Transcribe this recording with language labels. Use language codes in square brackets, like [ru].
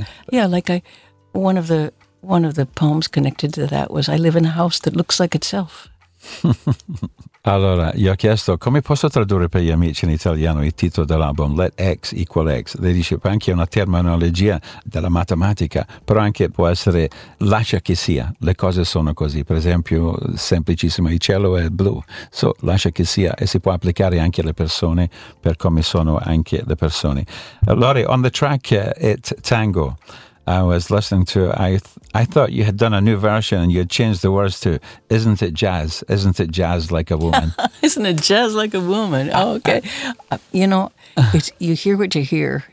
[en] Yeah, like one of the poems connected to that was, I live in a house that looks like itself. [it] Allora, io ho chiesto come posso tradurre per gli amici in italiano il titolo dell'album Let X Equal X. Lei dice che anche è una terminologia della matematica, però anche può essere lascia che sia, le cose sono così. Per esempio, semplicissimo, il cielo è blu, so lascia che sia, e si può applicare anche alle persone per come sono anche le persone. [en] Allora, on the track It Tango, I was listening to, I thought you had done a new version and you had changed the words to, isn't it jazz? Isn't it jazz like a woman? Isn't it jazz like a woman? Oh, okay. You know, you hear what you hear.